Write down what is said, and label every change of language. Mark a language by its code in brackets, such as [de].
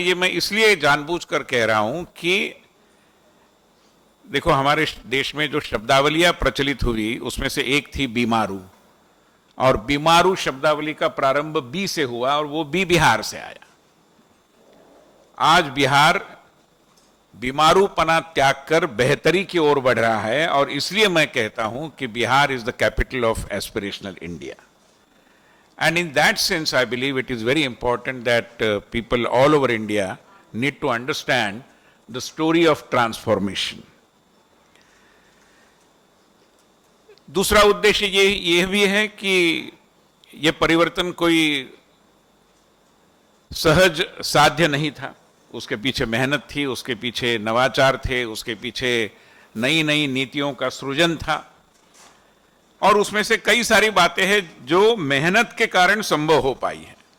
[hi] ये मैं इसलिए जानबूझकर कह रहा हूं कि देखो, हमारे देश में जो शब्दावलियां प्रचलित हुई उसमें से एक थी बीमारू, और बीमारू शब्दावली का प्रारंभ बी से हुआ और वो बी बिहार से आया। आज बिहार बीमारूपना त्याग कर बेहतरी की ओर बढ़ रहा है, और इसलिए मैं कहता हूं कि Bihar [en] Is the capital of aspirational India. And in that sense, I believe it is very important that people all over India need to understand the story of transformation. [hi] दूसरा उद्देश्य ये भी है कि ये परिवर्तन कोई सहज साध्य नहीं था, उसके पीछे मेहनत थी, उसके पीछे नवाचार थे, उसके पीछे नई नई नीतियों का सृजन था, और उसमें से कई सारी बातें हैं जो मेहनत के कारण संभव हो पाई है।